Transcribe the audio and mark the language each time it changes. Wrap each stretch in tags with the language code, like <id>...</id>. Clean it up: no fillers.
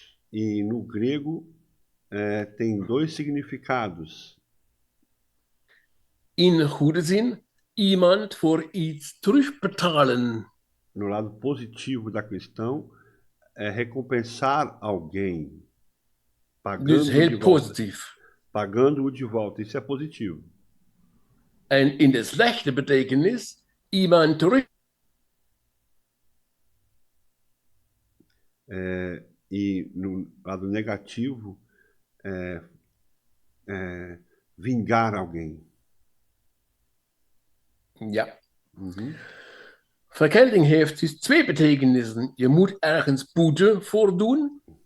<pt>E no grego tem dois significados.</pt> <nl>In goede zin, iemand voor iets terugbetalen.</nl> <pt>No lado positivo da questão, é recompensar alguém.</pt> <nl>Dus heel positief.</nl> <pt>Pagando-o de volta. Isso é positivo.</pt> <nl>En in de slechte betekenis, iemand terug.</nl> <pt>E no lado negativo, vingar alguém.</pt> <nl>Ja. Uhum. Vergelding heeft dus twee betekenissen. Je moet ergens boete voor doen.</nl>